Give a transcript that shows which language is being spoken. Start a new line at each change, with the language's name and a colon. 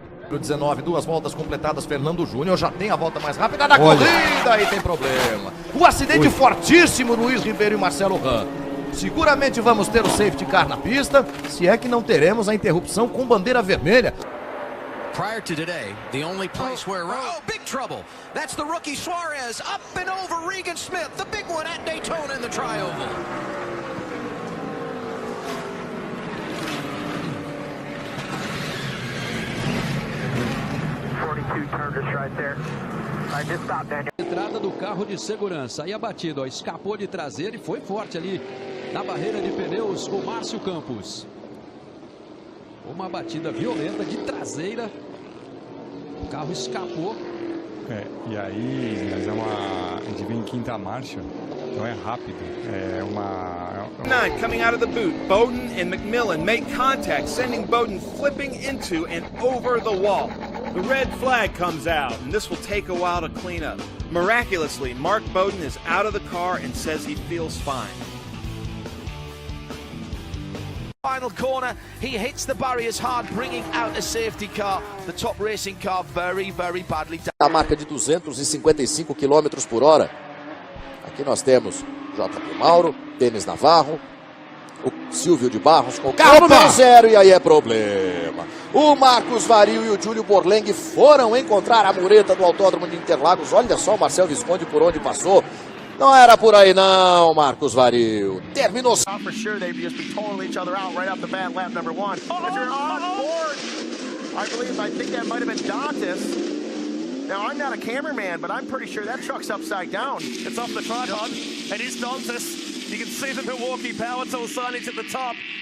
Portuguese: No 19, 2 voltas completadas, Fernando Júnior já tem a volta mais rápida da corrida e tem problema. Um acidente fortíssimo, Luiz Ribeiro e Marcelo Ram. Seguramente vamos ter o safety car na pista, se é que não teremos a interrupção com bandeira vermelha.
English: Prior to today, the only place where... Oh, big trouble. That's the rookie Suarez up and over Regan Smith, the big one at Daytona in the Tri-Oval. 42 turned us right there. I just stopped, Daniel.
Portuguese: Entrada do carro de segurança. Aí a batida, ó, escapou de traseira e foi forte ali na barreira de pneus o Márcio Campos. Uma batida violenta de traseira. O carro escapou. E aí, a gente vem em quinta marcha, então é rápido. É uma...
English: 9 coming out of the boot. Bowden and McMillan make contact, sending Bowden flipping into and over the wall. The red flag comes out, and this will take a while to clean up. Miraculously, Mark Bowden is out of the car and says he feels fine. Final corner, he hits the barriers hard, bringing out a safety car. The top racing car very, very badly damaged.
Portuguese: A marca de 255 km por hora. Aqui nós temos JP Mauro, Denis Navarro, o Silvio de Barros com o carro número 0 e aí é problema. O Marcos Vario e o Júlio Borleng foram encontrar a mureta do Autódromo de Interlagos. Olha só o Marcel Visconde por onde passou. Não era por aí não, Marcos Vario. Terminou.
English: For sure they'd just be totaling each other out right off the bat, lap number 1. If you're on board, I think that might have been Dantas. Now, I'm not a cameraman, but I'm pretty sure that truck's upside down. It's off the tripod. It is Dantas. You can see the Milwaukee Power Tool signage at the top.